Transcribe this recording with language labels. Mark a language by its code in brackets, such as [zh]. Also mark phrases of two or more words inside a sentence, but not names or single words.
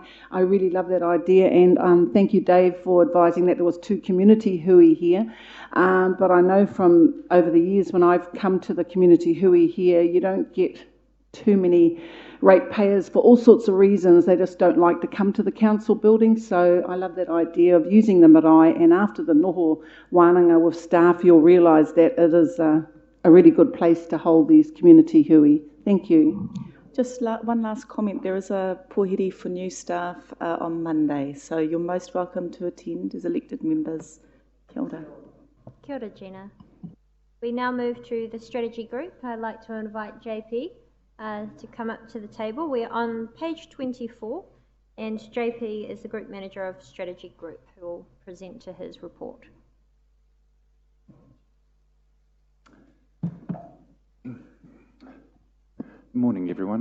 [en] I really love that idea, and thank you, Dave, for advising that there was 2 community hui here. But I know from over the years when I've come to the community hui here, you don't get too many ratepayers for all sorts of reasons. They just don't like to come to the council building. So I love that idea of using the marae, and after the [mi] noho wānanga [en] with staff, you'll realise that it is a really good place to hold these community hui. Thank you. Just one last comment. There is a pōhiri for new staff on Monday, so you're most welcome to attend as elected members. [mi] Kia ora. Kia ora, Gina. [en] We now move to the strategy group. I'd like to invite JP to come up to the table. We're on page 24, and JP is the Group Manager of Strategy Group, who will present to his report. Morning, everyone.